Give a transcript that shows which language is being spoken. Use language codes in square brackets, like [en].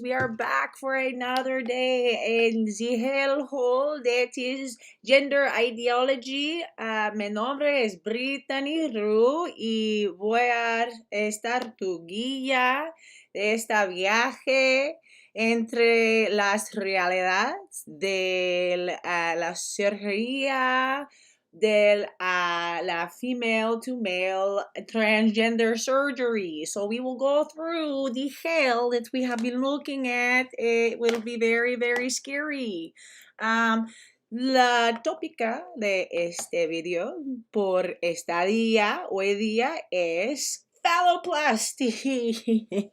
[en] We are back for another day in the hellhole that is gender ideology. [es] Mi nombre es Brittany y voy a estar tu guía de este viaje entre las realidades de la cirugía la [en] female to male transgender surgery. So we will go through the hell that we have been looking at. It will be very, very scary. [es] Um, la tópica de este video por esta día, hoy día, es phalloplasty.